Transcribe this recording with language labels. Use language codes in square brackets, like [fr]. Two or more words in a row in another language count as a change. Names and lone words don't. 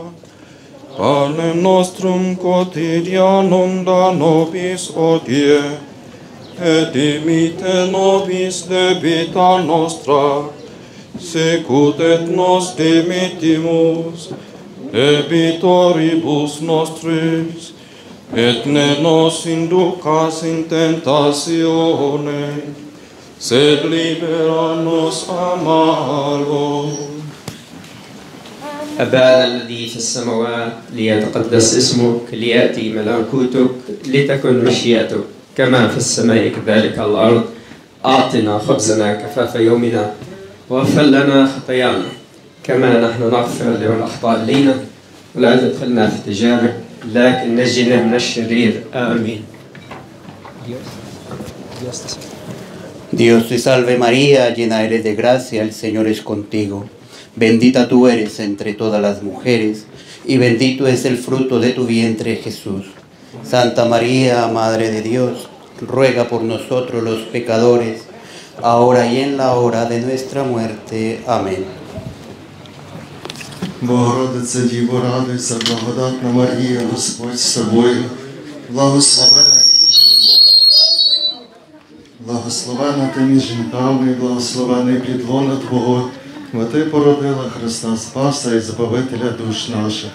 [la] Panem nostrum quotidianum da nobis hodie, et dimite nobis debita nostra, sicut et nos dimitimus debitoribus nostris, et ne nos inducas in tentatione, sed libera nos a malo. [ar] أبانا الذي في السماوات، ليتقدس اسمك، ليأتي ملكوتك، لتكن مشيئتك كما في السماء كذلك على الأرض. أعطنا خبزنا كفاف يومنا، واغفر لنا خطايانا كما نحن نغفر لمن أخطأ إلينا، ولا تدخلنا في تجارب لكن نجنا من الشرير. آمين. [es] Dios te salve María, llena eres de gracia, el Señor es contigo. Bendita tú eres entre todas las mujeres, y bendito es el fruto de tu vientre, Jesús. Santa María, Madre de Dios, ruega por nosotros los pecadores, ahora y en la hora de nuestra muerte. Amén. [uk] Богородице, Діво, радуйся, благодатна Марія, Господь з тобою, благословена ти між жінками, і благословений плід лона Твого, бо Ти породила Христа Спаса і Збавителя душ наших.